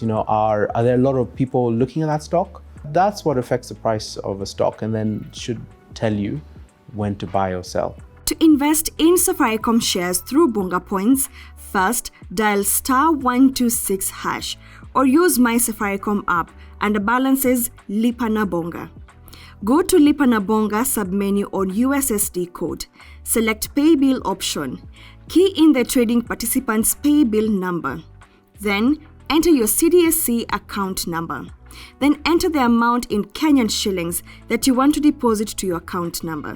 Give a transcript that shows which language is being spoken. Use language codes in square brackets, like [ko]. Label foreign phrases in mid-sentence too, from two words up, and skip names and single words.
[en] Are there a lot of people looking at that stock? That's what affects the price of a stock and then should tell you when to buy or sell. To invest in Safaricom shares through Bonga Points, first dial *126# or use My Safaricom app and the balance is Lipa na Bonga. Go to Lipa na Bonga submenu on USSD code. Select Pay Bill option. Key in the trading participant's pay bill number. Then enter your CDSC account number. Then enter the amount in Kenyan shillings that you want to deposit to your account number.